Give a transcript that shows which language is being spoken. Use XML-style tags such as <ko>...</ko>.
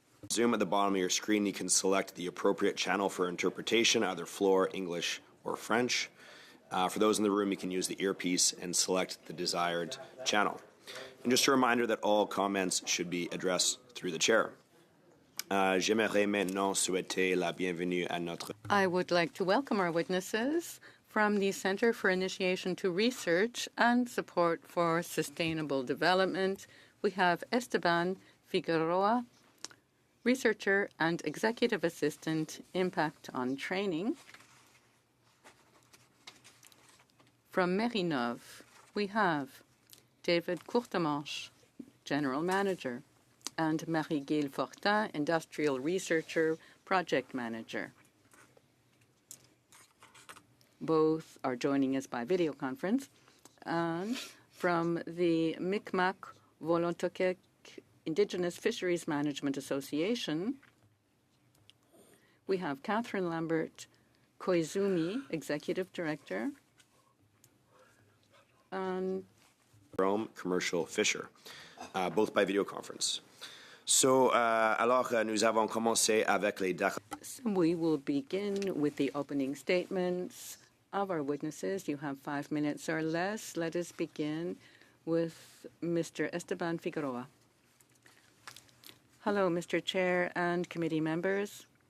<en>Zoom at the bottom of your screen. You can select the appropriate channel for interpretation, either floor, English, or French. For those in the room, you can use the earpiece and select the desired channel. And just a reminder that all comments should be addressed through the chair.</en> <fr>J'aimerais maintenant souhaiter la bienvenue à notre...</fr> <en>I would like to welcome our witnesses from the Center for Initiation to Research and Support for Sustainable Development. We have Esteban Figueroa, Researcher and Executive Assistant, Impact on Training. From Mérinov, we have David Courtemanche, General Manager, and Marie-Gilles Fortin, Industrial Researcher, Project Manager. Both are joining us by video conference. And from the Mi'kmaq Volontoqek Indigenous Fisheries Management Association, we have Catherine Lambert Koizumi, Executive Director, and Rome Commercial Fisher, both by video conference.</en> <fr>So, alors, nous avons commencé avec les...</fr> <en>We will begin with the opening statements of our witnesses. You have 5 minutes or less. Let us begin with Mr. Esteban Figueroa. Hello, Mr. Chair and committee members.</en>